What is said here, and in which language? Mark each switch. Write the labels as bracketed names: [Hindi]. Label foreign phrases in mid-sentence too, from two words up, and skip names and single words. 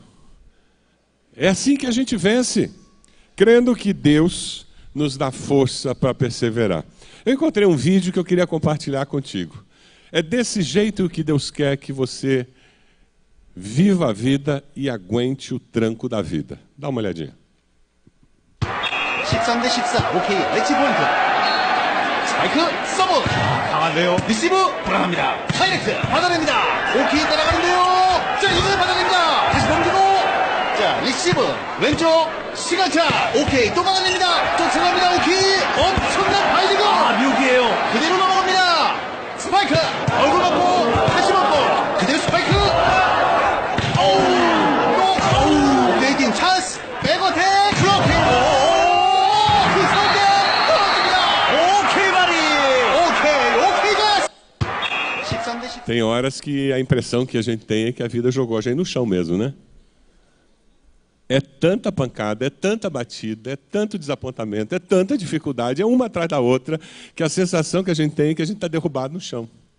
[Portuguese] É assim que a gente vence, crendo que Deus nos dá força para perseverar. Eu encontrei um vídeo que eu queria compartilhar contigo. É desse jeito que Deus quer que você viva a vida e aguente o tranco da vida. Dá uma olhadinha. [Korean] 13대 13 OK 엣지 포인트 스파이크 서브 강한데요 리시브 불안합니다 다이렉트 받아냅니다 OK 따라가는데요 자 이번에 받아냅니다 다시 넘기고 자 리시브 왼쪽 시간차 OK 또 받아냅니다 쫓아갑니다 OK 엄청난 바이딩 묘기예요 그대로 넘어갑니다 스파이크 얼굴 맞고 다시 맞고 그대로 스파이크 오우 베이팅 찬스 백어택 블로킹 [Portuguese] Tem horas que a impressão que a gente tem é que a vida jogou a gente no chão mesmo, né? É tanta pancada, é tanta batida, é tanto desapontamento, é tanta dificuldade, é uma atrás da outra, que a sensação que a gente tem é que a gente está derrubado no chão.